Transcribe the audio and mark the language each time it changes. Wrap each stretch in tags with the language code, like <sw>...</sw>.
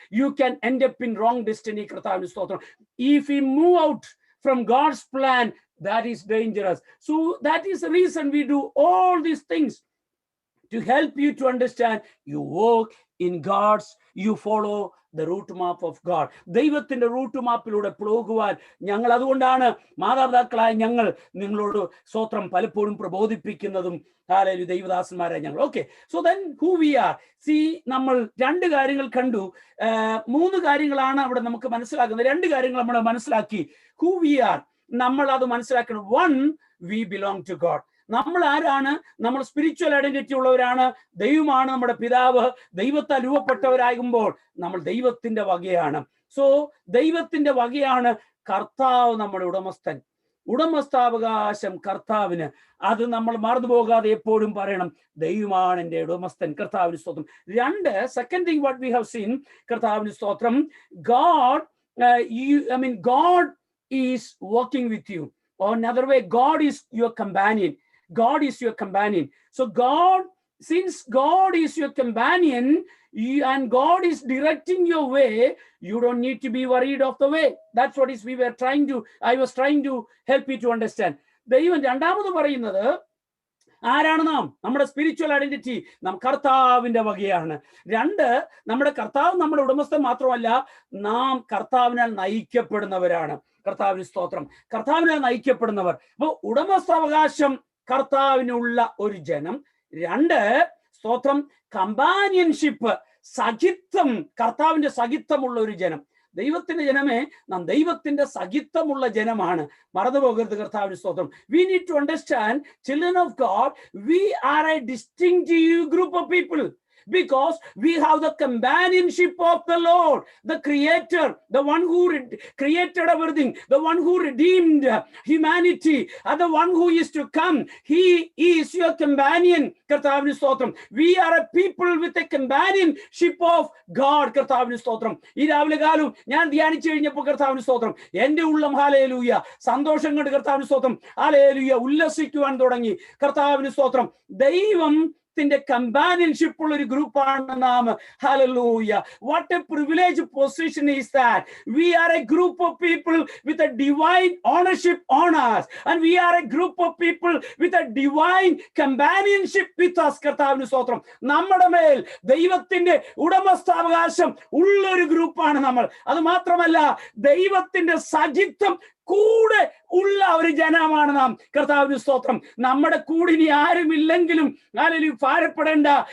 <en>You can end up in wrong destiny. If we move out from God's plan, that is dangerous. So that is the reason we do all these things. to help you to understand. You walk in God's, you follow the route map of God.</en> <ml>ദൈവത്തിന്റെ root മാപ്പിലൂടെ പോകുവാൻ ഞങ്ങൾ, അതുകൊണ്ടാണ് മാതാപിതാക്കളായ ഞങ്ങൾ നിങ്ങളോട് സ്തോത്രം പലപ്പോഴും പ്രബോധിപ്പിക്കുന്നതും. Hallelujah, ദൈവദാസന്മാരായ ഞങ്ങൾ.</ml> <en>Okay, so then who we are. See,</en> <ml>നമ്മൾ രണ്ട് കാര്യങ്ങൾ കണ്ടു. മൂന്ന് കാര്യങ്ങളാണ് അവിടെ നമുക്ക് മനസ്സിലാക്കുന്നത്. രണ്ട് കാര്യങ്ങൾ നമ്മൾ മനസ്സിലാക്കി.</ml> <en>who we are,</en> <ml>നമ്മൾ അത് മനസ്സിലാക്കണം.</ml> <en>One, we belong to God.</en> <ml>നമ്മൾ ആരാണ്? നമ്മൾ സ്പിരിച്വൽ ഐഡന്റിറ്റി ഉള്ളവരാണ്. ദൈവമാണ് നമ്മുടെ പിതാവ്. ദൈവത്താൽ രൂപപ്പെട്ടവരാകുമ്പോൾ നമ്മൾ ദൈവത്തിന്റെ വകയാണ്. സോ ദൈവത്തിന്റെ വകയാണ്. കർത്താവ് നമ്മുടെ ഉടമസ്ഥൻ. ഉടമസ്ഥാവകാശം കർത്താവിന്. അത് നമ്മൾ മറന്നുപോകാതെ എപ്പോഴും പറയണം, ദൈവമാണ് എൻ്റെ ഉടമസ്ഥൻ. കർത്താവിന് സ്തോത്രം. രണ്ട്,</ml> <en>second thing what we have seen,</en> <ml>കർത്താവിന് സ്തോത്രം,</ml> <en>God God is working with you. Or another way, God is your companion. God is your companion. So since God is your companion, and God is directing your way, you don't need to be worried of the way. That's what I was trying to help you to understand.</en> <ml>ദൈവം രണ്ടാമത് പറയുന്നത് ആരാണ്? നാം, നമ്മുടെ spiritual identity നാം കർത്താവിന്റെ വകയാണ്. രണ്ട്, നമ്മുടെ കർത്താവ് നമ്മുടെ ഉടമസ്ഥൻ മാത്രമല്ല, നാം കർത്താവിനാൽ നയിക്കപ്പെടുന്നവരാണ്. കർത്താവിന് സ്തോത്രം. കർത്താവിനാൽ നയിക്കപ്പെടുന്നവർ. അപ്പൊ ഉടമസ്ഥാവകാശം കർത്താവിനുള്ള ഒരു ജനം. രണ്ട്, സ്തോത്രം, കമ്പാനിയൻഷിപ്പ്, സഖിത്വം, കർത്താവിന്റെ സഖിത്വമുള്ള ഒരു ജനം. ദൈവത്തിന്റെ ജനമേ, നാം ദൈവത്തിന്റെ സഖിത്വമുള്ള ജനമാണ്. മറന്നുപോകരുത്. കർത്താവിന്റെ സ്തോത്രം.</ml> <en>We need to understand, children of God, we are a distinctive group of people. Because we have the companionship of the Lord, the Creator, the one who created everything, the one who redeemed humanity, and the one who is to come. He is your companion.</en> <ml>Karthavinu stotram.</ml> <en>We are a people with a companionship of God.</en> <ml>Karthavinu stotram. Ee ravile kaalum njan dhyaanichu kazhinjappo Karthavinu stotram. Ende ullam hallelujah സന്തോഷം കൊണ്ട് കർത്താവിന് സ്തോത്രം. Hallelujah, ഉല്ലസിക്കുവാൻ തുടങ്ങി. കർത്താവിന് സ്തോത്രം. ദൈവം companionship ഉള്ള ഒരു ഗ്രൂപ്പാണ് നാം. Hallelujah.</ml> <en>What a privileged position is that. We are a group of people with a divine ownership on us, and we are a group of people with a divine companionship with us.</en> <ml>കർത്താവിന് സ്തോത്രം. നമ്മുടെ മേൽ ദൈവത്തിന്റെ ഉടമസ്ഥാവകാശം ഉള്ള ഒരു ഗ്രൂപ്പാണ് നമ്മൾ. അത് മാത്രമല്ല, ദൈവത്തിന്റെ സഖിത്വം കൂടെ ഉള്ള ഒരു ജനമാണ് നാം. കർത്താവിന് സ്തോത്രം. നമ്മുടെ കൂടെ ഇനി ആരുമില്ലെങ്കിലും ഹല്ലേലൂയ ഭാരപ്പെടേണ്ട.</ml>